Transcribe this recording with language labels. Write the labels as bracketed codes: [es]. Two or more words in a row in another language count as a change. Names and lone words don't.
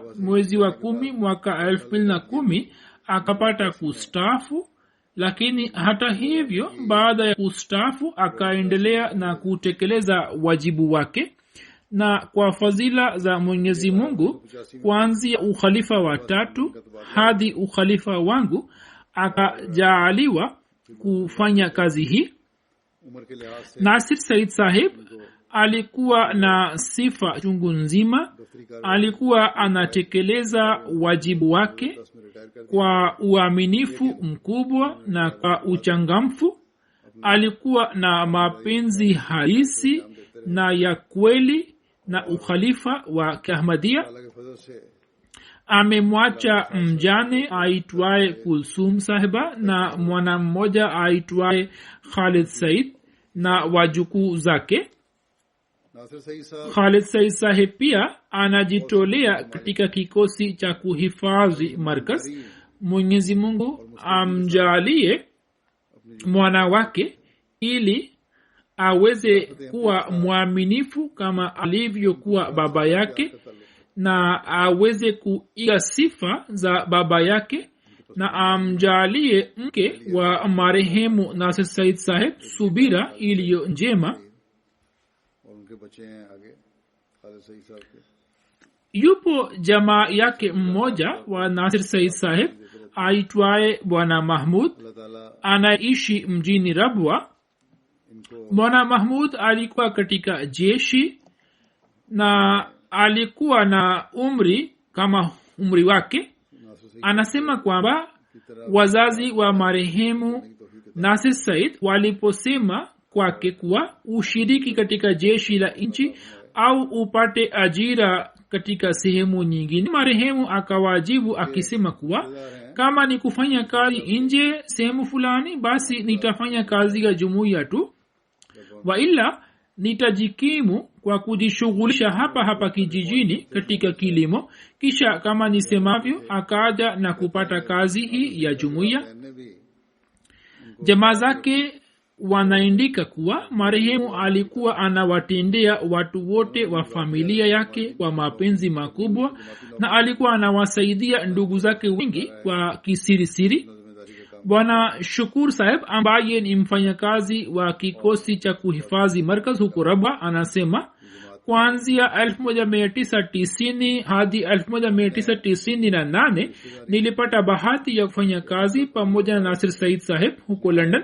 [sw] Mwezi wa 10 mwaka 2010 akapata kustaafu, lakini hata hivyo baada ya kustaafu akaendelea na kutekeleza wajibu wake, na kwa fadhila za Mwenyezi Mungu kuanzia ukhalifa wa 3 hadi ukhalifa wangu akajaaliwa kufanya kazi hii. [ur] عمر کے لحاظ سے [sw] Nasir Said Sahib alikuwa na sifa chungu nzima. Alikuwa anatekeleza wajibu wake [ur] 10 میں ریٹائر کر [sw] kwa uaminifu mkubwa na kwa uchangamfu. Alikuwa na mapenzi halisi na ya kweli na ukhalifa wa Ahmadiyya. [ur] اللہ کے فضل سے [sw] Amemwacha mjane aitwaye Kulsum Sahiba na mwana mmoja aitwaye Khalid Said na wajukuu zake. [ur] नासिर सईद साहब [sw] Khalid Said Sahib pia anajitolea katika kikosi cha kuhifadhi markaz. Mwenyezi Mungu amjalie mwana wake ili aweze kuwa mwaminifu kama alivyokuwa baba yake na aweze kuiga sifa za baba yake, na amjalie mke wa marehemu Nasir Said Sahib subira iliyo njema. [ur] اور ان کے بچے ہیں آگے خالد سعید صاحب کے [sw] Yupo jamaa yake mmoja wa Nasir Said Sahib aitwaye Bwana Mahmud, [ur] اللہ تعالیٰ [sw] anaishi mjini Rabwa. [ur] इनको [sw] Bwana Mahmud alikuwa katika jeshi na alikuwa na umri kama umri wake. [ur] नासिर सईद [sw] Anasema kwamba [ur] کی طرح [sw] wazazi wa marehemu Nasir Said waliposema kwake kuwa ushiriki katika jeshi la nchi au upate ajira katika sehemu nyingine, marehemu akawajibu akisema kuwa kama ni kufanya kazi nje sehemu fulani, basi nitafanya kazi ya jumuiya tu, wa ila nitajikimu kwa kujishughulisha hapa hapa kijijini katika kilimo. Kisha kama nisemavyo, akaja na kupata kazi hii ya jumuiya. [ur] نے بھی [sw] Jamaa zake wanaandika kuwa marehemu alikuwa anawatendea watu wote wa familia yake kwa mapenzi makubwa, na alikuwa anawasaidia ndugu zake wengi kwa kisirisiri. [ur] ذمہ داری کا کام [sw] Bwana Shukur Sahib ambaye ni mfanyakazi wa kikosi cha kuhifadhi markaz huko Rabwa anasema kuanzia 1990 hadi 1998 nilipata bahati ya kufanya kazi pamoja na Nasir Said Sahib huko London.